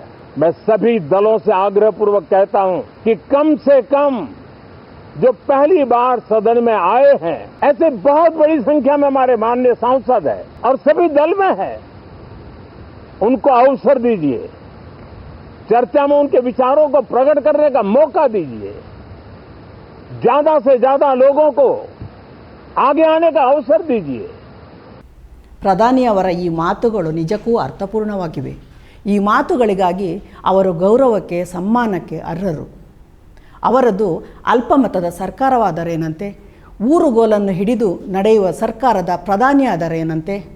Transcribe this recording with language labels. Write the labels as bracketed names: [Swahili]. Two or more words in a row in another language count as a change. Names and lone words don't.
[Hindi] मैं सभी दलों से आग्रहपूर्वक कहता हूं कि कम से कम जो पहली बार सदन में आए हैं, ऐसे बहुत बड़ी संख्या में हमारे माननीय सांसद हैं और सभी दल में हैं, उनको अवसर दीजिए, चर्चा में उनके विचारों को प्रकट करने का मौका दीजिए। ज्यादा से ज्यादा लोगों को आगे आने का अवसर दीजिए। [Kannada] ಪ್ರಧಾನಿಯವರ ಈ ಮಾತುಗಳು ನಿಜಕ್ಕೂ ಅರ್ಥಪೂರ್ಣವಾಗಿವೆ. ಈ ಮಾತುಗಳಿಗಾಗಿ ಅವರು ಗೌರವಕ್ಕೆ ಸಮ್ಮಾನಕ್ಕೆ ಅರ್ಹರು. ಅವರದು ಅಲ್ಪಮತದ ಸರ್ಕಾರವಾದರೇನಂತೆ, ಊರುಗೋಲನ್ನು ಹಿಡಿದು ನಡೆಯುವ ಸರ್ಕಾರದ ಪ್ರಧಾನಿಯಾದರೇನಂತೆ.